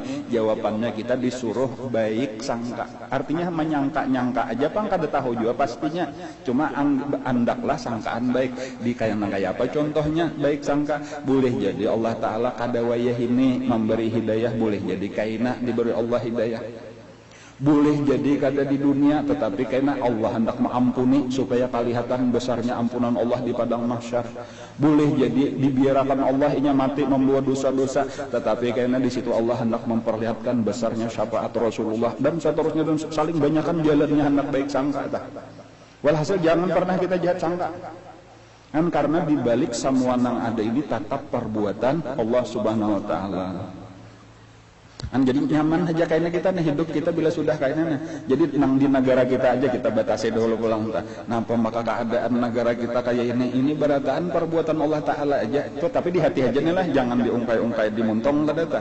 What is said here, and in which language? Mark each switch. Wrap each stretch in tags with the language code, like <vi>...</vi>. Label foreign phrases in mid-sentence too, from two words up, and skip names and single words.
<bjn>Jawabannya kita disuruh baik sangka. Artinya menyangka-nyangka aja Pang kada tahu juga pastinya. Cuma andaklah sangkaan baik. Di kayak apa contohnya baik sangka? Boleh jadi Allah Ta'ala kada wayah ini memberi hidayah, boleh jadi kaina diberi Allah hidayah. Boleh jadi kada di dunia, tetapi karena Allah hendak mengampuni supaya kelihatan besarnya ampunan Allah di padang mahsyar. Boleh jadi dibiarkan Allah inya mati membuat dosa-dosa, tetapi karena di situ Allah hendak memperlihatkan besarnya syafaat Rasulullah, dan seterusnya, dan saling banyakkan jalannya hendak baik sangka. Walhasil jangan pernah kita jahat sangka. Kan karena dibalik semua nang ada ini tetap perbuatan Allah</bjn> <ar>سبحانه وتعالى.</ar> <bjn>Jadi nyaman aja kayaknya kita nih hidup kita bila sudah kayaknya nih. Jadi nang di negara kita aja kita batasi dulu pulang. Nampak maka keadaan negara kita kayak ini berataan perbuatan Allah Ta'ala aja. Tapi di hati aja nih lah, jangan diungkai-ungkai di muntong tadata.</bjn>